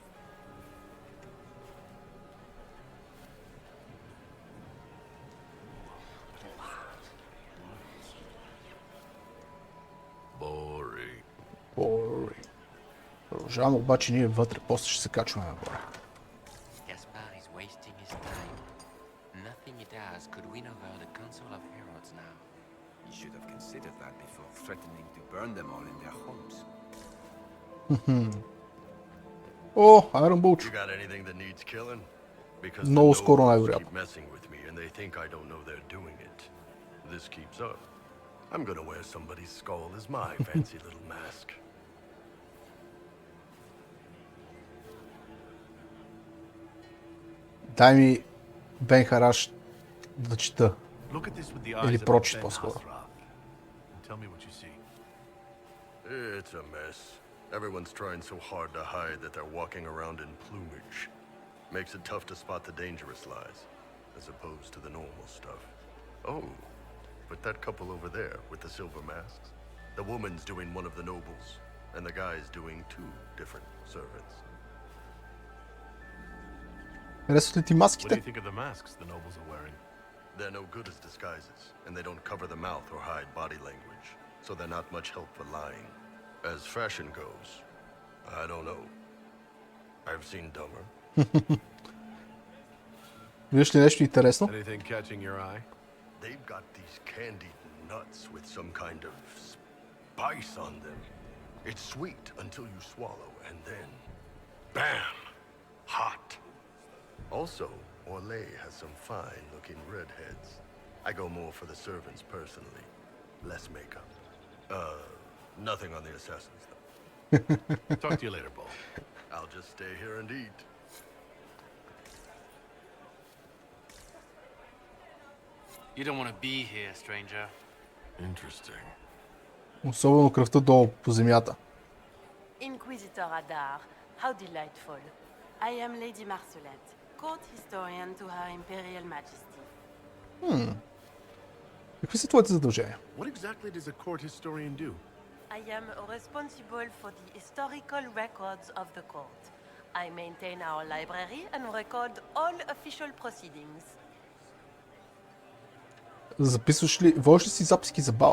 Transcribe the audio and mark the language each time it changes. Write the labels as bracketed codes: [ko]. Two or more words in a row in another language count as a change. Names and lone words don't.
[en] Boring. [bg] Продължаваме обаче ние вътре, после ще се качваме нагоре. [en] Gaspard is wasting his time. Nothing he does could win over the Council of Heralds now. You should have considered that before threatening to burn them all in their homes. О, Iron Bulch. You got anything that needs killing? Because [bg] Много скоро [en] keep [bg] най-вероятно. [en] messing with me and they think I don't know they're doing it. This keeps up. I'm gonna wear somebody's skull as my fancy little mask. [bg] Дай ми Бен Хараш да чета. [en] Look at this with the eyes [bg] Или [en] of [bg] прочит [en] Ben [bg] по-скоро. [en] Hasra. Tell me what you see. It's a mess. Everyone's trying so hard to hide that they're walking around in plumage. Makes it tough to spot the dangerous lies, as opposed to the normal stuff. Oh, but that couple over there with the silver masks, the woman's doing one of the nobles, and the guy's doing 2 different servants. [bg] Харесват ли ти [en] What do [bg] маските? [en] you think of the masks the nobles are wearing? They're no good as disguises, and they don't cover the mouth or hide body language, so they're not much help for lying. As fashion goes, I don't know. I've seen dumber. [bg] Виждаш ли нещо интересно? [en] Anything catching your eye? They've got these candied nuts with some kind of spice on them. It's sweet until you swallow, and then, bam, hot. Also, Orlais has some fine-looking redheads. I go more for the servants personally. Less makeup. Nothing on the assassins, though. Talk to you later, Paul. I'll just stay here and eat. You don't want to be here, stranger. Interesting. [bg] Особено кръвта долу по земята. [en] Inquisitor Adar, how delightful. I am Lady Marcelette, court historian to Her Imperial Majesty. [bg] Какви са твоите задължения? [en] What exactly does a court historian do? I am responsible for the historical records of the court. I maintain our library and record all official proceedings. [bg] Записваш ли, водиш ли си записки за бала?